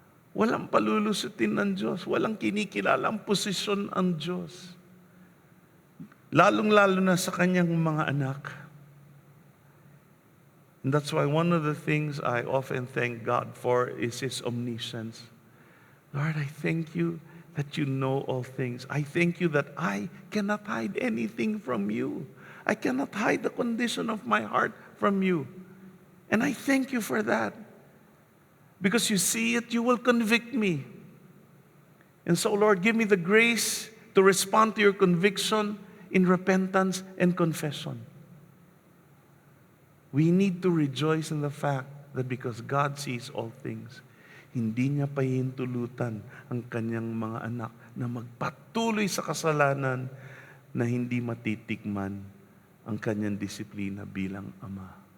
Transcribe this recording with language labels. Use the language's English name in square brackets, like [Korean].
[Filipino] Walang palulusutin ng Diyos, walang kinikilalang posisyon ang Diyos. Lalong-lalo na sa kanyang mga anak. [English] And that's why one of the things I often thank God for is His omniscience. Lord, I thank you that you know all things. I thank you that I cannot hide anything from you. I cannot hide the condition of my heart from you. And I thank you for that. Because you see it, you will convict me. And so, Lord, give me the grace to respond to your conviction in repentance and confession. We need to rejoice in the fact that because God sees all things, [Filipino] hindi niya pahintulutan ang kanyang mga anak na magpatuloy sa kasalanan na hindi matitikman ang kanyang disiplina bilang ama.